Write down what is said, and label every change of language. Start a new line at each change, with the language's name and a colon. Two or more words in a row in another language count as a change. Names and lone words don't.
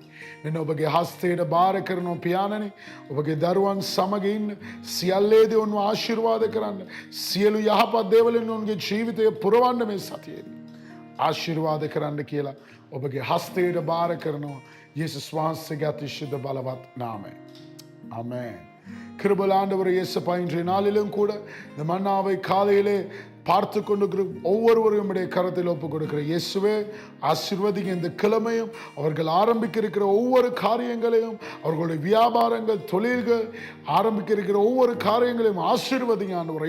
Sinhala: මෙන්න ඔබගේ හස්තයට බාර කරනවා පියාණනි. ඔබගේ දරුවන් සමග ඉන්න සියල්ලේදී ඔවුන්ව ආශිර්වාද කරන්න. සියලු යහපත් දේවලින් ඔවුන්ගේ ජීවිතය පුරවන්න මේ සතියේදී ආශිර්වාද කරන්න කියලා ඔබගේ හස්තයට බාර කරනවා යේසුස් වහන්සේගේ අතිශය බලවත් නාමයෙන්.
Tamil: ஆமென். கிருபையுள்ள ஆண்டவர் இயேசுப்பா, இன்றைய நாளிலும் கூட இந்த மன்னாவை காலையிலே பார்த்து கொண்டிருக்கிற ஒவ்வொருவரும் உம்முடைய கரத்தில் ஒப்புக் கொடுக்கிற இயேசுவே, ஆசீர்வதிங்க இந்த கிழமையும். அவர்கள் ஆரம்பிக்க இருக்கிற ஒவ்வொரு காரியங்களையும், அவர்களுடைய வியாபாரங்கள், தொழில்கள் ஆரம்பிக்க இருக்கிற ஒவ்வொரு காரியங்களையும் ஆசீர்வதிங்க ஆண்டவரே.